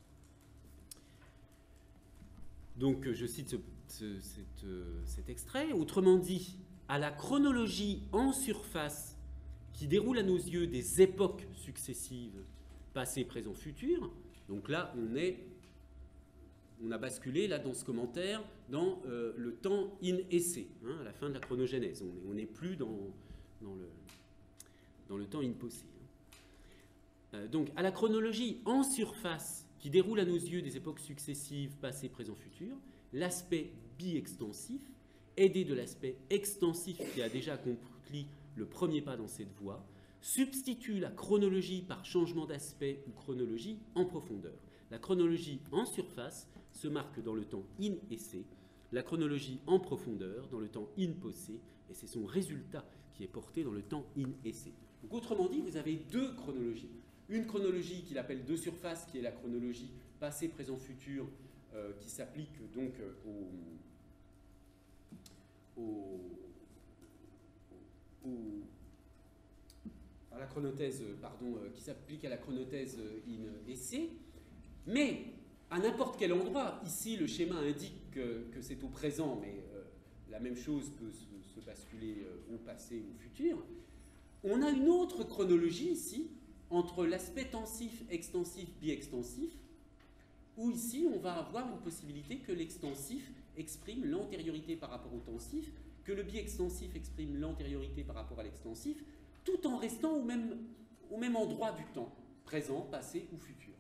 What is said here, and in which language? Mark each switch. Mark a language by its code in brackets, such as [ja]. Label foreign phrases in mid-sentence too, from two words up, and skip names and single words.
[fr] Donc je cite cet extrait. Autrement dit, à la chronologie en surface qui déroule à nos yeux des époques successives, passé, présent, futur, donc là on a basculé là dans ce commentaire dans le temps [la] in esse, [fr] hein, à la fin de la chronogénèse. On n'est plus dans le temps [la] in posse. [fr] Donc à la chronologie en surface qui déroule à nos yeux des époques successives, passé, présent, futur, l'aspect bi-extensif, aidé de l'aspect extensif qui a déjà accompli le premier pas dans cette voie, substitue la chronologie par changement d'aspect ou chronologie en profondeur. La chronologie en surface se marque dans le temps [la] in esse, [fr] la chronologie en profondeur dans le temps [la] in posse, [fr] et c'est son résultat qui est porté dans le temps [la] in esse. [fr] Donc, autrement dit, vous avez deux chronologies. Une chronologie qu'il appelle de surface, qui est la chronologie passé, présent, futur, qui s'applique donc à la chronothèse, qui s'applique à la chronothèse [la] in esse, [fr] mais à n'importe quel endroit. Ici, le schéma indique que c'est au présent, mais la même chose peut se basculer au passé ou au futur. On a une autre chronologie ici, entre l'aspect tensif, extensif, bi-extensif, où ici, on va avoir une possibilité que l'extensif exprime l'antériorité par rapport au tensif, que le bi-extensif exprime l'antériorité par rapport à l'extensif, tout en restant au même endroit du temps, présent, passé ou futur.